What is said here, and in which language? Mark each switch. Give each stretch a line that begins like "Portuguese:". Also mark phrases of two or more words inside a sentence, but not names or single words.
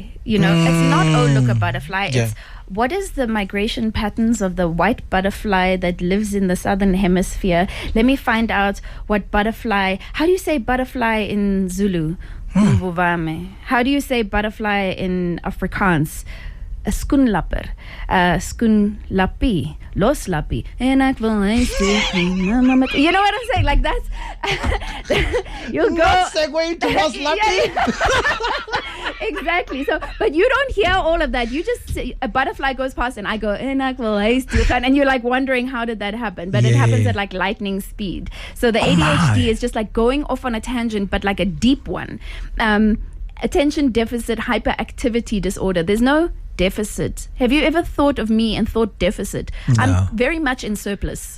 English: It's not, oh, look, a butterfly. It's what is the migration patterns of the white butterfly that lives in the southern hemisphere? Let me find out what butterfly. How do you say butterfly in Zulu? How do you say butterfly in Afrikaans?
Afrikaans: skoenlapper, skoenlappie, loslappie, en ek wil huis toe.
English: You know what I'm saying? Like that's you'll go segue to loslappie. Exactly. So, but you don't hear all of that. You just see a butterfly goes past, and I go,
Afrikaans: en ek wil huis toe,
English: and you're like wondering how did that happen? But it happens at like lightning speed. So the ADHD is just like going off on a tangent, but like a deep one. Attention deficit hyperactivity disorder. There's no deficit. Have you ever thought of me and thought deficit? No. I'm very much in surplus.